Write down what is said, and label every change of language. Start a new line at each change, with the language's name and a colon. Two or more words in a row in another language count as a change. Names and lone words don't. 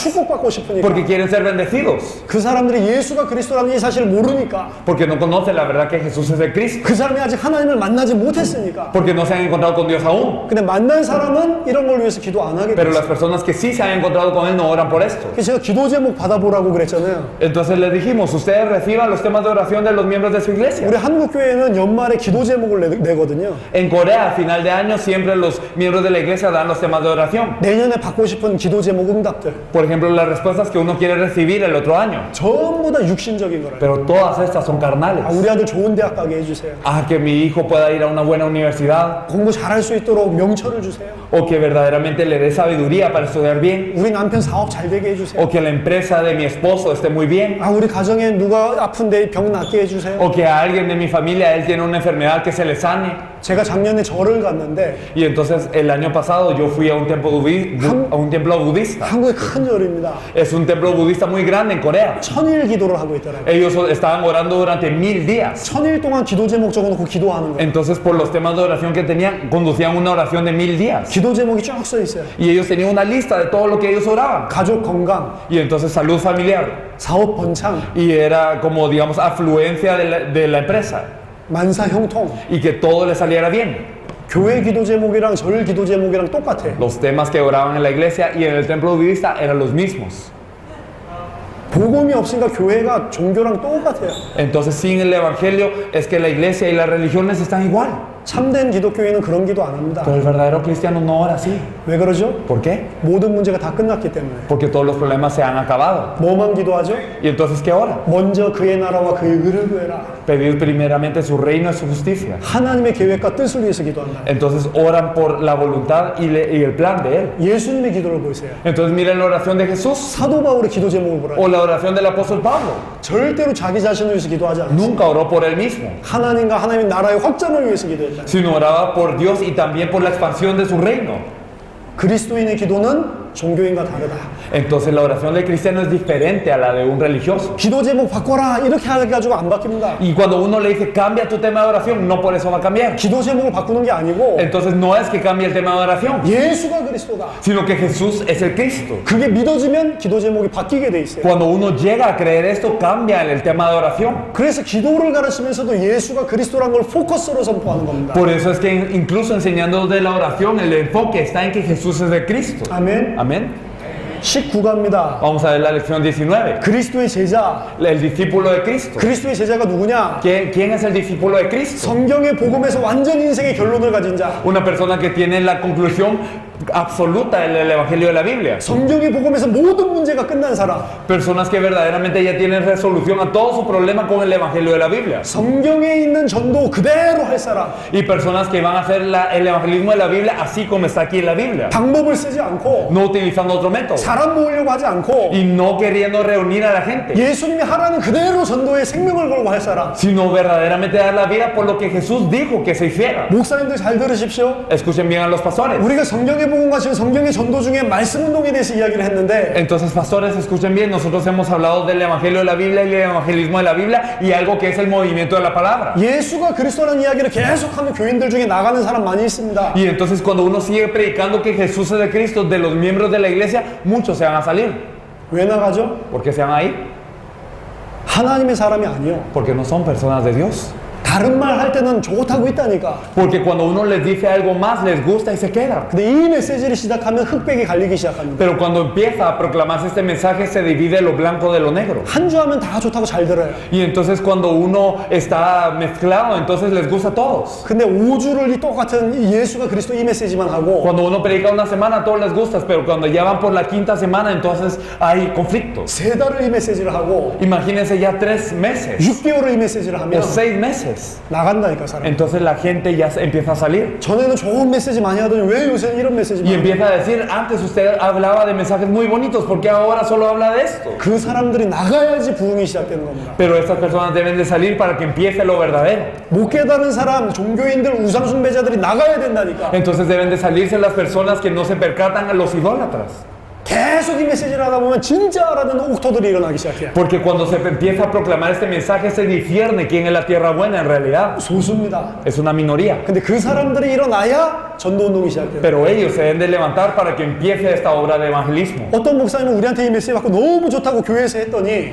Korean: 축복받고 싶으니까.
Spanish: Porque quieren ser bendecidos.
Korean: 그 사람들이 예수가 그리스도라는 이 사실을 모르니까.
Spanish: Porque no conocen la verdad que Jesús es el Cristo.
Korean: 그 사람이 아직 하나님을 만나지 못했으니까.
Spanish: Porque no se han encontrado con Dios aún.
Korean: 근데 만난 사람은 이런 걸 위해서 기도 안 하게
Spanish: Pero
Korean: 됐어요.
Spanish: las personas que sí se han encontrado con Él no oran por esto.
Korean: 그래서 제가 기도 제목 받아보라고 그랬잖아요.
Spanish: Entonces les dijimos, ustedes reciban los temas de oración de los miembros de su iglesia.
Korean: 우리 한국 교회는 연말에 기도 제목을 내거든요.
Spanish: En Corea, a final de año, siempre los miembros de la iglesia dan los temas de oración.
Korean: 내년에 받고 싶은 기도 제목 응답들
Spanish: Por ejemplo, las respuestas que uno quiere recibir el otro año.
Korean: 전부 다 육신적인 거라요.
Spanish: Pero todas estas son carnales.
Korean: 우리 아들 좋은 대학 가게 해주세요.
Spanish: Ah, que mi hijo pueda ir a una buena universidad.
Korean: 공부 잘할 수 있도록 명철을 주세요.
Spanish: O que verdaderamente le dé sabiduría para estudiar bien.
Korean: 우리 남편 사업 잘 되게 해주세요.
Spanish: O que la empresa de mi esposo esté muy bien.
Korean: 우리 가정에 누가 아픈데 병 낫게 해주세요.
Spanish: O que a alguien de mi familia, él tiene una enfermedad que se le sane.
Korean: 제가 작년에 절을 갔는데
Spanish: Y entonces el año pasado yo fui a un templo, a un templo budista.
Korean: 한국에 큰 절입니다.
Spanish: Es un templo budista muy grande en Corea.
Korean: 천일 기도를 하고 있더라고요.
Spanish: Ellos estaban orando durante 1000 días.
Korean: 천일 동안 기도 제목 적어놓고 기도하는 거예요.
Spanish: Entonces por los temas de oración que tenían, conducían una oración de 1000 días.
Korean: 기도 제목이 쭉 써 있어요.
Spanish: Y ellos tenían una lista de todo lo que ellos oraban.
Korean: 가족 건강,
Spanish: Y entonces salud familiar.
Korean: 사업 번창,
Spanish: Y era como, digamos, afluencia de la empresa.
Korean: 만사 형통.
Spanish: Y que todo le saliera bien.
Korean: 교회 기도 제목이랑 절 기도 제목이랑 똑같아.
Spanish: Los temas que oraban en la iglesia y en el templo budista eran los mismos.
Korean: 복음이 없으니까 교회가 종교랑 똑같아요.
Spanish: Entonces sin el evangelio es que la iglesia y las religiones están igual.
Korean: 참된 기독교인은 그런 기도 안 합니다.
Spanish: Pero el verdadero cristiano no ora así.
Korean: 왜 그러죠?
Spanish: ¿Por qué?
Korean: 모든 문제가 다 끝났기 때문에.
Spanish: Porque todos los problemas se han acabado.
Korean: 뭐만 기도하죠?
Spanish: ¿Y entonces qué ora?
Korean: 먼저 그의 나라와 그의 의를 구해라.
Spanish: Pedir primeramente su reino y su justicia.
Korean: 하나님의 계획과 뜻을 위해서 기도한다.
Spanish: Entonces oran por la voluntad y el plan de Él.
Korean: 예수님의 기도를 보세요.
Spanish: Entonces miren la oración de Jesús
Korean: 사도 바울의 기도 제목을 보라.
Spanish: o la oración del apóstol Pablo.
Korean: 절대로 자기 자신을 위해서 기도하지 않았어요.
Spanish: Nunca oró por él mismo,
Korean: 하나님과 하나님 나라의 확장을 위해서 기도했다.
Spanish: sino oraba por Dios y también por la expansión de su reino.
Korean: 그리스도인의 기도는 종교인과 다르다.
Spanish: Entonces la oración del cristiano es diferente a la de un religioso.
Korean: 기도 제목 바꿔라 이렇게 해가지고 안 바뀝니다.
Spanish: Y cuando uno le dice cambia tu tema de oración, no por eso va a cambiar.
Korean: 기도 제목을 바꾸는 게 아니고
Spanish: Entonces no es que cambie el tema de oración,
Korean: 예수가 그리스도다.
Spanish: sino que Jesús es el Cristo.
Korean: 그게 믿어지면 기도 제목이 바뀌게 돼 있어요.
Spanish: Cuando uno llega a creer esto, cambia el tema de oración.
Korean: 그래서 기도를 가르치면서도 예수가 그리스도란 걸 포커스로 선포하는 겁니다.
Spanish: Por eso es que incluso enseñando de la oración, el enfoque está en que Jesús es el Cristo.
Korean: 아멘.
Spanish: Amén.
Korean: 19가입니다.
Spanish: Vamos a ver la lección 19.
Korean: 그리스도의 제자.
Spanish: El discípulo de Cristo.
Korean: 그리스도의 제자가 누구냐?
Spanish: ¿Quién es el discípulo de Cristo?
Korean: 성경의 복음에서 완전 인생의 결론을 가진 자.
Spanish: Una persona que tiene la conclusión absoluta del Evangelio de la Biblia.
Korean: 성경의 복음에서 모든 문제가 끝난 사람.
Spanish: Personas que verdaderamente ya tienen resolución a todo su problema con el Evangelio de la Biblia.
Korean: 성경에 있는 전도 그대로 할 사람.
Spanish: Y personas que van a hacer el evangelismo de la Biblia así como está aquí en la Biblia.
Korean: 방법을 쓰지 않고
Spanish: No utilizando otro método.
Korean: 사람 모으려고 하지 않고
Spanish: Y no queriendo reunir a la gente.
Korean: 예수님이 하라는 그대로 전도에 생명을 걸고 할 사람.
Spanish: Sino verdaderamente dar la vida por lo que Jesús dijo que se hiciera.
Korean: 목사님들 잘 들으십시오.
Spanish: Escuchen bien a los pastores.
Korean: 우리가 성경의 복음과 지금 성경의 전도 중에 말씀 운동에 대해서 이야기를 했는데
Spanish: Entonces, pastores, escuchen bien, nosotros hemos hablado del Evangelio de la Biblia y el evangelismo de la Biblia y algo que es el movimiento de la palabra.
Korean: 예수가 그리스도라는 이야기를 계속하는 교인들 중에 나가는 사람 많이 있습니다.
Spanish: Y entonces cuando uno sigue predicando que Jesús es el Cristo, de los miembros de la iglesia, muchos se van a salir.
Korean: 왜 나가죠?
Spanish: ¿Por qué se van a ir?
Korean: 하나님의 사람이 아니요.
Spanish: Porque no son personas de Dios.
Korean: 다른 말 할 때는 좋다고 있다니까.
Spanish: Porque cuando uno les dice algo más, les gusta y se quedan.
Korean: 근데 이 메시지를 시작하면 흑백이 갈리기 시작합니다.
Spanish: Pero cuando empieza a proclamarse este mensaje, se divide lo blanco de lo negro.
Korean: 한 주 하면 다 좋다고 잘 들어요.
Spanish: Y entonces cuando uno está mezclado, entonces les gusta a todos.
Korean: 근데 5주를 이 똑같은 이 예수가 그리스도 이 메시지만 하고
Spanish: Cuando uno predica una semana, a todos les gusta, pero cuando ya van por la quinta semana, entonces hay conflictos.
Korean: 3달을 이 메시지를 하고
Spanish: Imagínense ya 3 meses
Korean: 6개월을 이 메시지를 하면
Spanish: o 6 meses.
Korean: 나간다니까 사람.
Spanish: Entonces la gente ya empieza a salir.
Korean: 전에는 좋은 메시지 많이 하더니 왜 요새는 이런 메시지만
Spanish: Y
Korean: 하냐.
Spanish: empieza a decir, antes usted hablaba de mensajes muy bonitos, ¿por qué ahora solo habla de esto?
Korean: 그 사람들이 나가야지 부흥이 시작되는 겁니다.
Spanish: Pero estas personas deben de salir para que empiece lo verdadero.
Korean: 못 깨달은 사람, 종교인들, 우상숭배자들이 나가야 된다니까.
Spanish: Entonces deben de salirse las personas que no se percatan a los idólatras.
Korean: 계속 이 메시지를 하다 보면 진짜 알아듣는 옥토들이 일어나기 시작해요.
Spanish: Porque cuando se empieza a proclamar este mensaje, se discierne quién es la tierra buena en realidad.
Korean: 소수입니다.
Spanish: Es una minoría.
Korean: 근데 그 사람들이 일어나야 전도운동이 시작돼요.
Spanish: Pero ellos se deben de levantar para que empiece esta obra de evangelismo.
Korean: 어떤 목사님은 우리한테 이 메시지 받고 너무 좋다고 교회에서 했더니